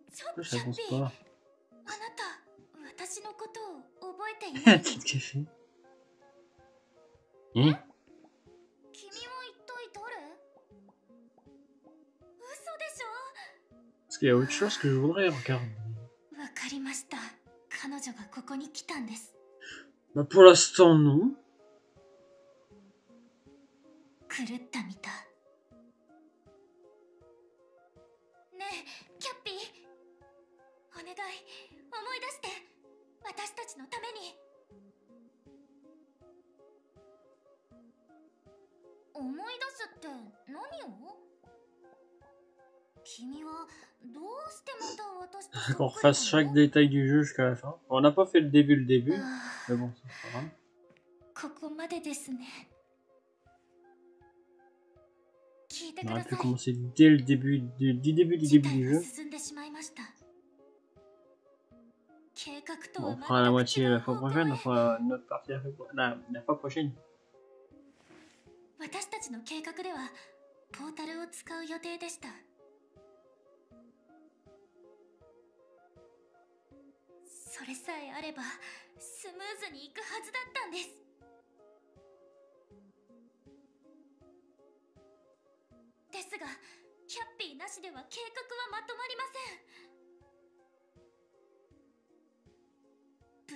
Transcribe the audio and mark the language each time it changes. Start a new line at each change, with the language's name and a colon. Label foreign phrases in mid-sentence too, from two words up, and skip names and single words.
French: Pourquoi ça avance pas?
Japanese: あなた、私のことを覚えていない
French: Petite café.
Japanese: 君は一体誰？嘘でしょ？
French: Est-ce qu'il y a autre chose que je voudrais regarder?
Japanese: わかりました。彼女がここに来たんです。
French: Bah pour l'instant non.
Japanese: 狂ったみたい。ねえ、キャッピー。お願い、思い出して。私たちのために。思い出すって何を？君はどうしてまた私とそっくりなの？
French: Qu'on refasse chaque détail du jeu jusqu'à la fin. On n'a pas fait le début, mais bon, c'est pas grave.
Japanese: ここまでですね。聞いてく
French: On
Japanese: だ
French: aurait
Japanese: さ
French: pu
Japanese: い。
French: commencer dès le début du début du
Japanese: 事態
French: jeu.
Japanese: が進んでしまいました。計画と
French: Bon,
Japanese: は
French: on fera la
Japanese: 全く
French: moitié
Japanese: 違う
French: la fois
Japanese: 方向
French: prochaine, on
Japanese: へ。
French: fera une autre partie la fois prochaine.
Japanese: 私たちの計画ではポータルを使う予定でした。それさえあればスムーズにいくはずだったんです。ですが、キャッピーなしでは計画はまとまりません。